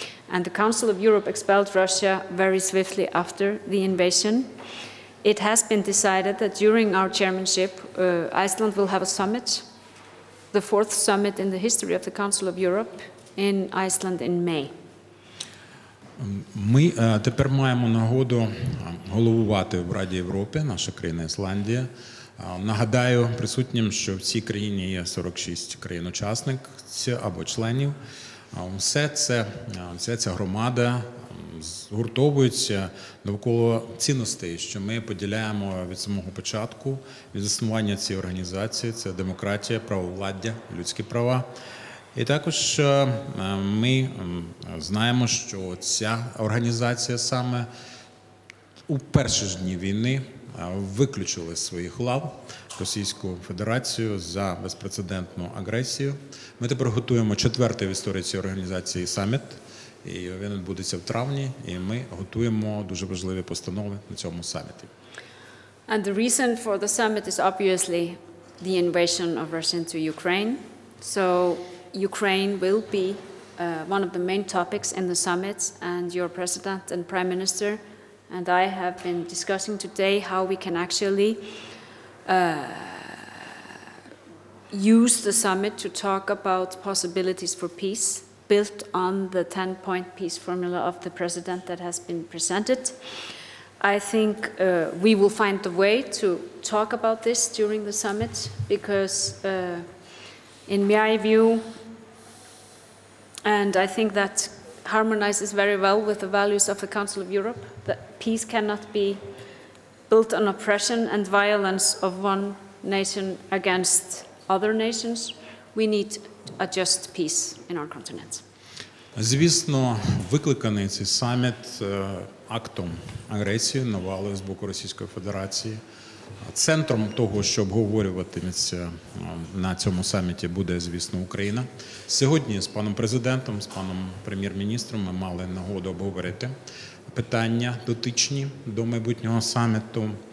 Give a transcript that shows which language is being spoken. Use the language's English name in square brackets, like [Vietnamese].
[English] And the Council of Europe expelled Russia very swiftly after the invasion. It has been decided that during our chairmanship, Iceland will have a summit, the 4th summit in the history of the Council of Europe, in Iceland in May. [Ukrainian] Ми тепер маємо нагоду головувати в Раді Європи, наша країна Ісландія. Нагадаю присутнім, що в цій країні є 46 країн-учасниць або членів. Вся ця громада згуртовується довкола цінностей, що ми поділяємо від самого початку, від заснування цієї організації. Це демократія, правовладдя, людські права. І також ми знаємо, що ця організація саме у перші ж дні війни виключили з своїх лав Російську Федерацію за безпрецедентну агресію. Ми тепер готуємо 4-й в історії цієї організації саміт, і він відбудеться в травні, і ми готуємо дуже важливі постанови на цьому саміті. [English] And the reason for the summit is obviously the invasion of Russia into Ukraine. So Ukraine will be one of the main topics in the summit, and your President and Prime Minister and I have been discussing today how we can actually use the summit to talk about possibilities for peace, built on the 10-point peace formula of the President that has been presented. I think we will find a way to talk about this during the summit, because in my view, and I think that harmonizes very well with the values of the Council of Europe, that peace cannot be built on oppression and violence of one nation against other nations. We need a just peace in our continent. [Ukrainian] Звісно, викликаний цей саміт актом агресії, навали з боку Російської Федерації. Центром того, що обговорюватиметься на цьому саміті, буде, звісно, Україна. Сьогодні з паном президентом, з паном прем'єр-міністром ми мали нагоду обговорити питання дотичні до майбутнього саміту.